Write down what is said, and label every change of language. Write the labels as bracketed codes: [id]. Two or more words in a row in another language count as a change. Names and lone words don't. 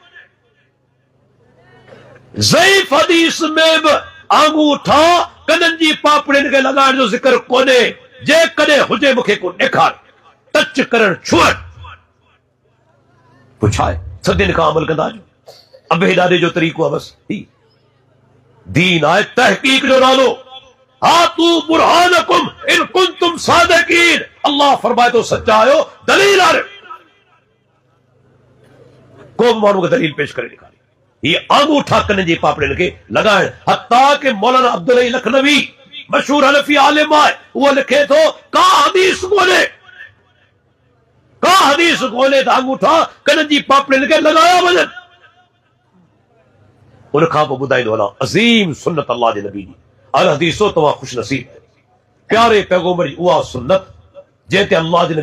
[sd] ज़ईफ़ हदीस में बि आंगूठा कननि जी पापड़ियुनि खे लॻाइण जो ज़िक्र कोन्हे जेकॾहिं हुजे मूंखे को ॾेखार टच करण छुअण पोइ छा आहे सदियुनि खां अमल कंदा अचो अबे ॾाॾे जो तरीक़ो आहे बसि दीन आहे तहक़ीक़ जो नालो [ar] هاتوا برهانكم إن كنتم صادقين [sd] अल्लाह फरमाए तो सच्चा आयो दलील आ को माण्हू खे दलील पेश करे ॾेखारे ये आंगूठा कननि जी पापड़ियुनि खे लॻाइण हत्ता के मौलाना अब्दुल लखनवी मशहूर हनफी आलिम आहे उहो लिखे थो का हदीस कोन्हे त आंगूठा कननि जी पापड़ियुनि खे लॻाया वञनि उन खां पोइ ॿुधाईंदो हलां अज़ीम सुन्नत अल्लाह जे नबी जी अल हदीसो तव्हां खुश नसीब प्यारे पैगंबर जी उहा सुन्नत जंहिं ते अल्लाह जे